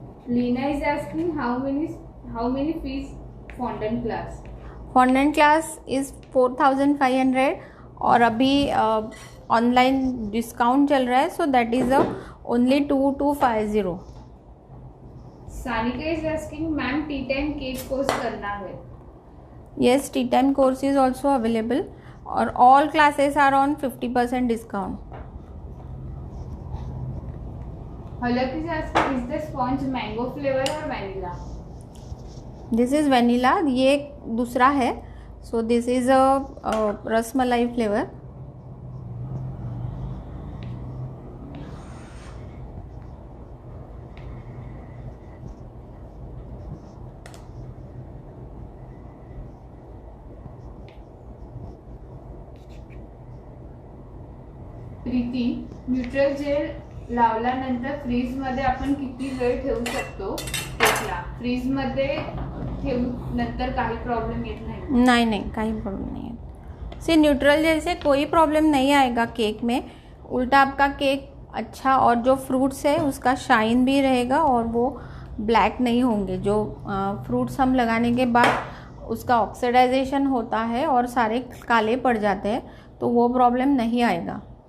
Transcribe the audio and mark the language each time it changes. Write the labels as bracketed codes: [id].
[en] Leena is asking, how many fees fondant class? Fondant class is 4500 [hi] और अभी online discount चल रहा है, [en] So that is only 2250. [hi] Sanika [en] is asking, [hi] ma'am T time cake course करना है? [en] Yes, tea time course is also available [hi] और [en] all classes are on 50% discount. Halak is asking, is the sponge mango flavor or vanilla? This is vanilla, [hi] ये दूसरा है. [en] So this is a rasmalai flavor. [mr] Preeti, neutral gel लावल्यानंतर fridge मध्ये आपण किती वेळ ठेवू शकतो केकला? फ्रीज मध्ये ठेवू नंतर काही प्रॉब्लेम येत नाही? [hi] नहीं, [mr] काही प्रॉब्लम [hi] नहीं है. सी न्यूट्रल जेल से कोई प्रॉब्लम नहीं आएगा केक में, उल्टा आपका केक अच्छा और जो फ्रूट्स है उसका शाइन भी रहेगा और वो ब्लैक नहीं होंगे. जो फ्रूट्स हम लगाने के बाद उसका ऑक्सीडाइजेशन होता है और सारे काले पड़ जाते हैं, तो वो प्रॉब्लम नहीं आएगा.